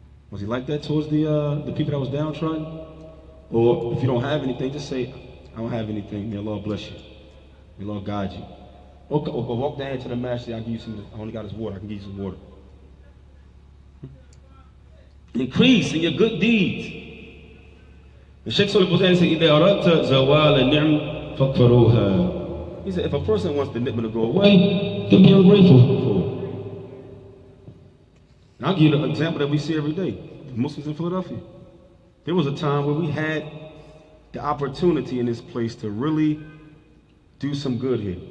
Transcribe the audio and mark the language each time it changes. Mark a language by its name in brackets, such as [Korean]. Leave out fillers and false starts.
[English] Was he like that towards the people that was downtrodden? Or if you don't have anything, just say, I don't have anything. May Allah bless you. May Allah guide you. Or walk down to the master. I only got his water. I can give you some water. Increase in your good deeds. The Shaykh Fawzaan said, [Arabic] إِذَا أَرَدْتَ زَوَالَ النِّعْمِ فَاكْفَرُوهَا. [English] He said, if a person wants the ni'mah to go away, then be ungrateful for it. And I'll give you an example that we see every day. The Muslims in Philadelphia. There was a time where we had the opportunity in this place to really do some good here.